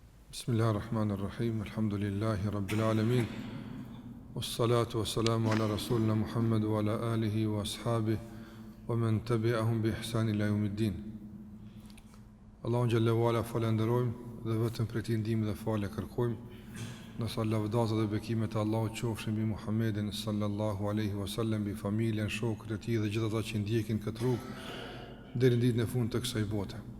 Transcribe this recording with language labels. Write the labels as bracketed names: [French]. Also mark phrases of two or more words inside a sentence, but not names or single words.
[Arabic] بسم الله الرحمن الرحيم الحمد لله رب العالمين والصلاة والسلام على رسولنا محمد وعلى آله وأصحابه ومن تبعهم بإحسان إلى يوم الدين. [Albanian] Allahun [Arabic] جل وعلا [Albanian] falenderojmë dhe vetëm për ti ndihmë dhe falë kërkojmë. Nësa lavdata dhe bekimet e Allahut qofshin mbi Muhammedin [Arabic] صلى الله عليه وسلم, [Albanian] mbi familjen, shokët e tij dhe gjithë ata që ndjekin këtë rrugë deri në ditën e fundit të kësaj bote.